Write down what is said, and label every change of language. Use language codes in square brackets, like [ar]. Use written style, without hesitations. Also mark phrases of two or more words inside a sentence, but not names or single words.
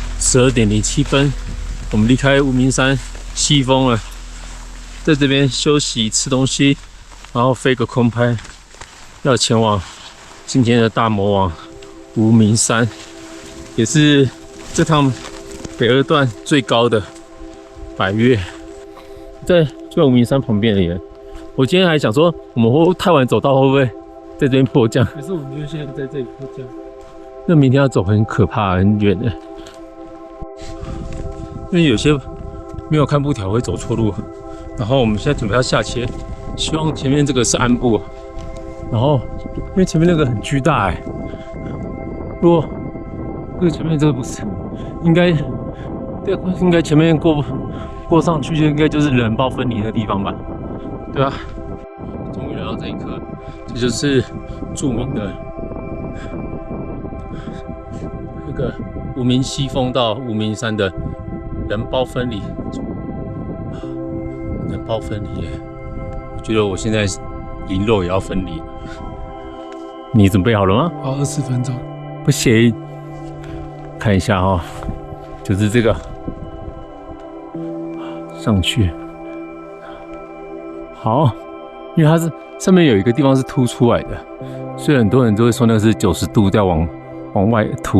[zh] 12:07，我們離開無名山西峰了，在這邊休息吃東西，然後飛個空拍，要前往今天的大魔王無名山，也是這趟北二段最高的百岳，就在無名山旁邊而已。我今天還想說，我們會太晚走到，會不會在這邊迫降？可是我們就現在在這裡迫降。那明天要走很可怕，很遠的，因為有些沒有看布條會走錯路。然後我們現在準備要下切，希望前面這個是鞍部。然後因為前面那個很巨大哎，如果這個前面這個不是，應該前面過上去就應該就是人道分離的地方吧？對啊，終於來到這一刻，這就是著名的那個無名西峰到無名山的人胞分離。人胞分離耶，我覺得我現在灵肉也要分離。你準備好了嗎？好，20分鐘。不行，看一下哦，就是這個上去。好，因為它是上面有一個地方是凸出來的，所以很多人都會說那是90度在往外凸。